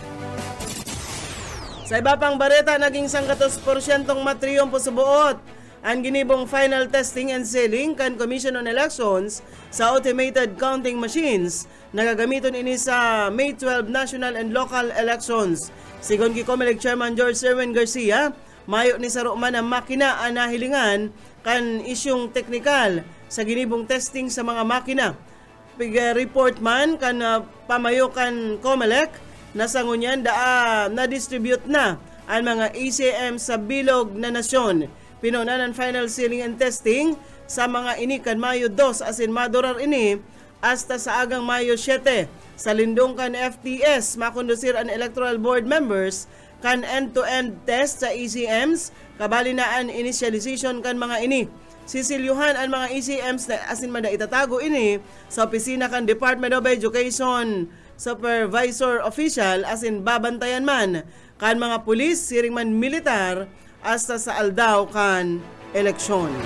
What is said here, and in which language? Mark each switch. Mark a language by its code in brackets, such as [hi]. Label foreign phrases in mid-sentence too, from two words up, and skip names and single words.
[bik] Sa iba pang bareta, naging 100% matriyompo sa buot ang ginibong [en] final testing and sealing [bik] kan Commission on Elections sa [en] automated counting machines [bik] na gagamiton ini sa May 12 [en] national and local elections. [bik] Sigon ki COMELEC Chairman George Erwin Garcia, mayo ni saro man ang makina ang nahilingan kan isyong teknikal sa ginibong testing sa mga makina. Report man kan pamayo kan COMELEC nasa ngunyan na-distribute na ang mga ACM sa bilog na nasyon. Pinunan ang [en] final sealing and testing [bik] sa mga inikan Mayo 2 asin madurar ini hasta sa agang Mayo 7. Sa lindong kan FTS, makondusir ang [en] electoral board members [bik] kan [en] end-to-end test [bik] sa ECMs, kabali na ang initialization kan mga ini. Sisilyuhan ang mga ECMs na asin mada itatago ini sa opisina kan Department of Education [en] supervisor official [bik] asin babantayan man kan mga pulis siring man militar hasta sa aldaw kan eleksyon.